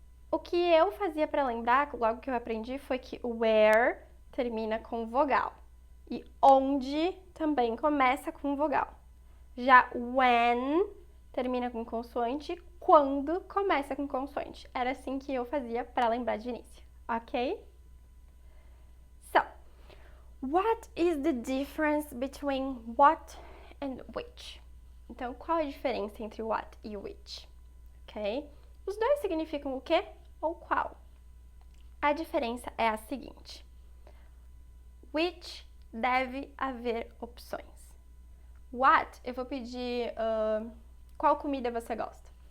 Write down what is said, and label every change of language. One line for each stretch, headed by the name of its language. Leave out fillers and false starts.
Portuguese: O que eu fazia para lembrar, logo que eu aprendi, foi que o where termina com vogal e onde também começa com vogal. Já when termina com consoante, quando começa com consoante. Era assim que eu fazia para lembrar de início, ok?
English: So, what is the difference between what and which?
Portuguese: Então, qual a diferença entre what e which? Ok? Os dois significam o quê ou qual. A diferença é a seguinte: which deve haver opções. What, eu vou pedir qual comida você gosta.